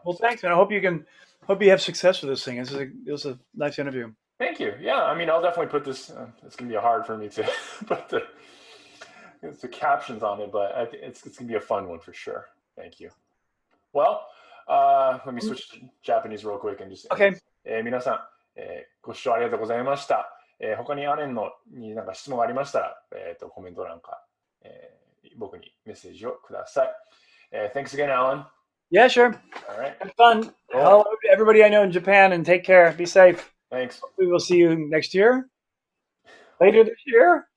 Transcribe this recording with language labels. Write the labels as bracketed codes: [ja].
[en] Well, thanks, man. I hope you have success with this thing. It was a nice interview. Thank you. Yeah, I'll definitely put this. It's gonna be hard for me to put the captions on it, but it's gonna be a fun one for sure. Thank you. Well, let me switch to Japanese real quick and just. Okay. [ja] 皆さん、ご視聴ありがとうございました。他にアレンになんか質問がありましたら、コメント欄か、僕にメッセージをください。 [en] Thanks again, Alan. Yeah, sure. All right. Have fun. Hello to everybody I know in Japan, and take care. Be safe. Thanks. We will see you next year. Later this year.